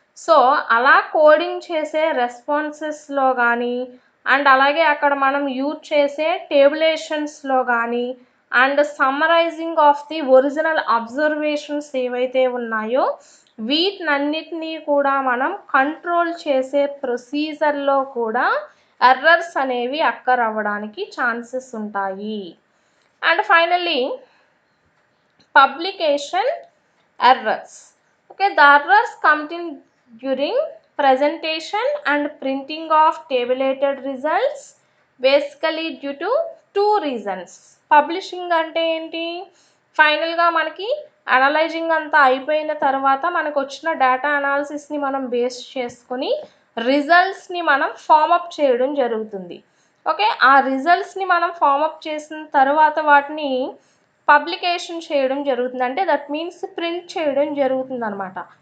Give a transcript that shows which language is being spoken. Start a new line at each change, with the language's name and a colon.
Telugu: So అలా coding చేసే రెస్పాన్సెస్లో కానీ అండ్ అలాగే అక్కడ మనం యూజ్ చేసే టేబులేషన్స్లో కానీ and summarising of the original observations ఏవైతే ఉన్నాయో వీటినన్నిటినీ కూడా మనం కంట్రోల్ చేసే ప్రొసీజర్లో కూడా ఎర్రర్స్ అనేవి అక్కర్ అవ్వడానికి ఛాన్సెస్ ఉంటాయి.
English: And finally publication errors. Okay, the errors come in during presentation and printing of tabulated results, basically due to two reasons.
Telugu: Publishing అంటే ఏంటి, ఫైనల్గా మనకి అనలైజింగ్ అంతా అయిపోయిన తర్వాత మనకు వచ్చిన డేటా అనాలిసిస్ని మనం బేస్ చేసుకొని రిజల్ట్స్ని మనం ఫార్మప్ చేయడం జరుగుతుంది. ఓకే, ఆ రిజల్ట్స్ని మనం ఫార్మప్ చేసిన తర్వాత వాటిని పబ్లికేషన్ చేయడం జరుగుతుంది, అంటే
English: that means
Telugu: ప్రింట్ చేయడం జరుగుతుంది అనమాట.